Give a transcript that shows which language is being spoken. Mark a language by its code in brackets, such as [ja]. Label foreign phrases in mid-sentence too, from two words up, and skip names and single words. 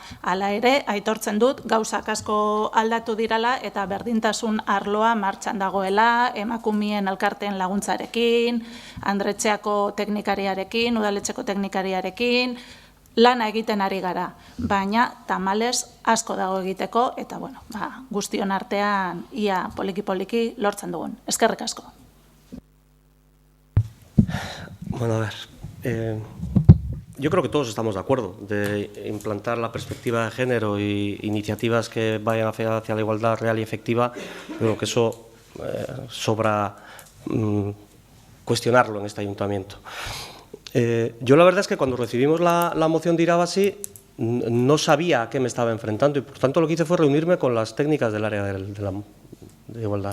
[eu] Hala ere, aitortzen dut, gauzak asko aldatu dirala eta berdintasun arloa martxan dagoela, emakumeen elkarteen laguntzarekin, Andretxeako teknikariarekin, udaletxeko teknikariarekin, lana egiten ari gara, baina tamalez asko dago egiteko, eta guztion artean ia poliki-poliki lortzen dugun. Eskerrik asko. [es] Bueno, a ver, yo creo que todos estamos de acuerdo de implantar la perspectiva de género y iniciativas que vayan hacia la igualdad real y efectiva. Creo que eso sobra cuestionarlo en este ayuntamiento. Yo la verdad es que cuando recibimos la moción de Irabasi no sabía a qué me estaba enfrentando y por tanto lo que hice fue reunirme con las técnicas del área de igualdad.